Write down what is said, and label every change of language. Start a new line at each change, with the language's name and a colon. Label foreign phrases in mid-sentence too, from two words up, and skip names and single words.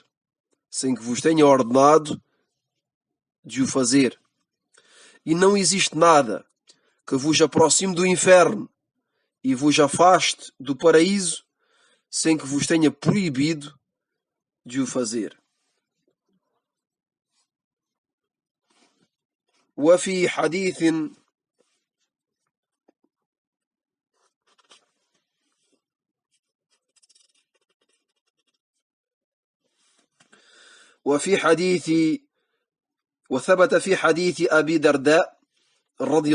Portuguese: Sem que vos tenha ordenado de o fazer. E não existe nada que vos aproxime do inferno e vos afaste do paraíso sem que vos tenha proibido de o fazer.
Arabic: وفي حديث وثبت في حديث أبي درداء رضي